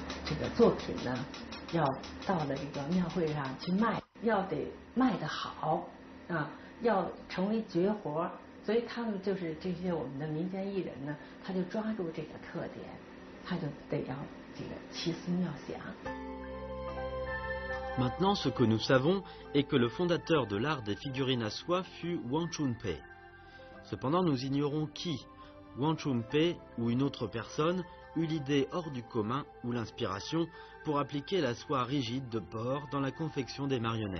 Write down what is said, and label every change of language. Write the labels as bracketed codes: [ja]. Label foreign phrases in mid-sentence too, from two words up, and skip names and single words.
[zh] 这个作品呢，要到了这个庙会上去卖，要得卖得好啊，要成为绝活。所以他们就是这些我们的民间艺人呢，他就抓住这个特点，他就得要这个奇思妙想。 [fr] Maintenant, ce que nous savons est que le fondateur de l'art des figurines à soie fut Wang Chunpei. Cependant, nous ignorons qui, Wang Chunpei ou une autre personne, eut l'idée hors du commun ou l'inspiration pour appliquer la soie rigide de porc dans la confection des marionnettes.